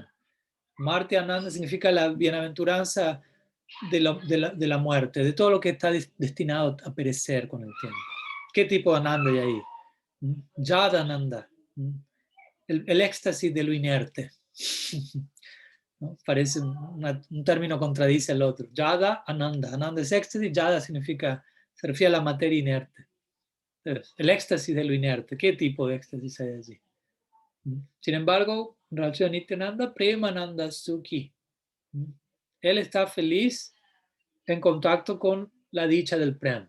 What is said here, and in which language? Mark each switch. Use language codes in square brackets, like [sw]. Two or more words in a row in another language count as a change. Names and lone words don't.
[sa] मर्त्य आनन्द [es] significa la bienaventuranza de la muerte, de todo lo que está destinado a perecer con el tiempo. ¿Qué tipo de Ananda hay ahí? [sa] जड आनन्द, [es] el éxtasis de lo inerte. ¿No? Parece un término contradice al otro. [sa] जड, आनन्द. [es] Ananda es éxtasis, Yada significa, se refiere a la materia inerte. Entonces, el éxtasis de lo inerte. ¿Qué tipo de éxtasis hay allí? Sin embargo, en relación a Nityananda, [bn] প্রেমানন্দ সুখী. [es] Él está feliz en contacto con la dicha del Prem.